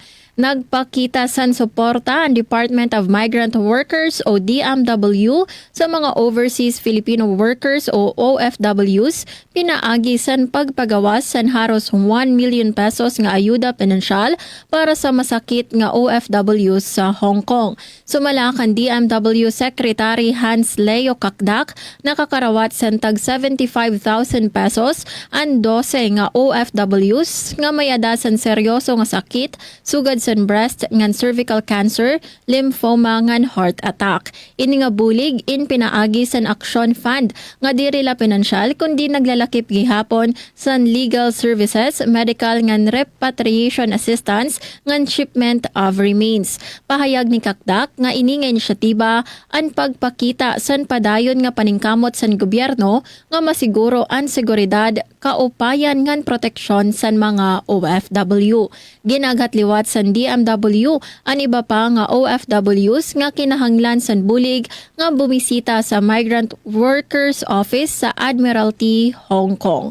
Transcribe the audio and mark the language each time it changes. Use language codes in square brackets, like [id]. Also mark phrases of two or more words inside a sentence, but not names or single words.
[war] Nagpakita san suporta ang Department of Migrant Workers o DMW sa mga overseas Filipino workers o OFWs pinaagi san pagpagawas san haros 1 million pesos nga ayuda pinansyal para sa masakit nga OFWs sa Hong Kong. Sumala kan DMW Secretary Hans Leo Kakdak nakakarawat san tag 75,000 pesos ang 12 nga OFWs nga may adasan seryoso nga sakit sugad sa breast ngan [en] cervical cancer, [war] lymphoma ngan [en] heart attack. [war] Ini nga bulig in pinaagi san [en] action fund [war] nga diri la pinansyal kundi naglalakip gihapon san [en] legal services, medical [war] ngan [en] repatriation assistance [war] ngan [en] shipment of remains. [war] Pahayag ni Kakdak nga ini nga inisyatiba ang pagpakita san padayon nga paningkamot san gobyerno nga masiguro ang seguridad, kaupayan ngan proteksyon san mga OFW. Ginaghatliwat san DMW ang iba pa nga OFWs nga kinahanglan san bulig nga bumisita sa Migrant Workers Office sa Admiralty, Hong Kong.